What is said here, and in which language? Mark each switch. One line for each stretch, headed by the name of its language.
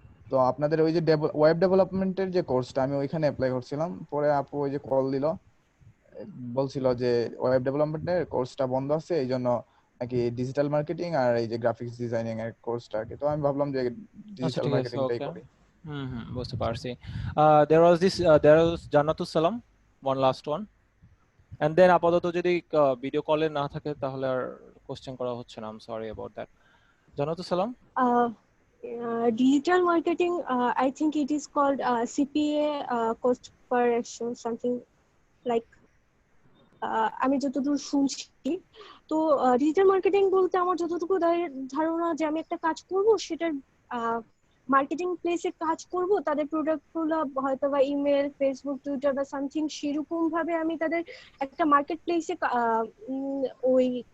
Bangla: তো আপনাদের ওই যে ওয়েব ডেভেলপমেন্টের যে কোর্সটা আমি ওইখানে অ্যাপ্লাই করছিলাম, পরে আপু ওই যে কল দিল, বলছিল যে ওয়েব ডেভেলপমেন্টের কোর্সটা বন্ধ আছে, এই জন্য নাকি ডিজিটাল মার্কেটিং আর এই যে গ্রাফিক্স ডিজাইনিং এর কোর্সটা, তো আমি ভাবলাম যে ডিজিটাল মার্কেটিংটাই করি। বুঝতে পারছি।
English: there was
Bangla: জান্নাতুস সালাম,
English: one last one, and then
Bangla: আপাতত যদি ভিডিও কলে না থাকে তাহলে আর কোশ্চেন করা হচ্ছে না,
English: I'm sorry about that.
Bangla: জান্নাতুস সালাম।
English: Digital marketing, I think it is called CPA, cost per action, something like
Bangla: আমি যতদূর শুনছি। তো ডিজিটাল মার্কেটিং বলতে আমার যতটুকু ধারণা যে আমি একটা কাজ করব, সেটার মার্কেটিং প্লেসে কাজ করব, তাদের প্রোডাক্টগুলো হয়তো বা ইমেল, ফেসবুক, টুইটার বা সামথিং সেরকম ভাবে আমি তাদের একটা মার্কেট প্লেসে ওই